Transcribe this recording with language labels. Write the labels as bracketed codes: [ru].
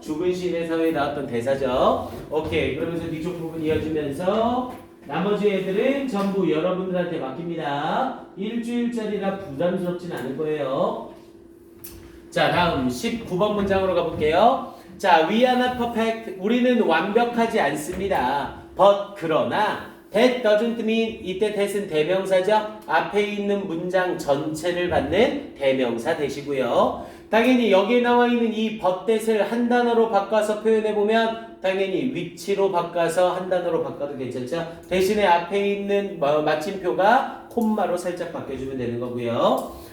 [ko] 죽은 시인의 사회에 나왔던 대사죠. 오케이. 그러면서 뒤쪽 부분 이어지면서 나머지 애들은 전부 여러분들한테 맡깁니다. 일주일짜리라 부담스럽진 않을 거예요. 자, 다음 19번 문장으로 가볼게요. [en] 자, we are not perfect. [ko] 우리는 완벽하지 않습니다. but 그러나 that doesn't mean 이때 that은 대명사죠. 앞에 있는 문장 전체를 받는 대명사 대시고요. 당연히 여기에 나와 있는 이 but that을 한 단어로 바꿔서 표현해 보면 당연히 위치로 바꿔서 한 단어로 바꿔도 괜찮죠. 대신에 앞에 있는 마침표가 콤마로 살짝 바뀌어주면 되는 거고요.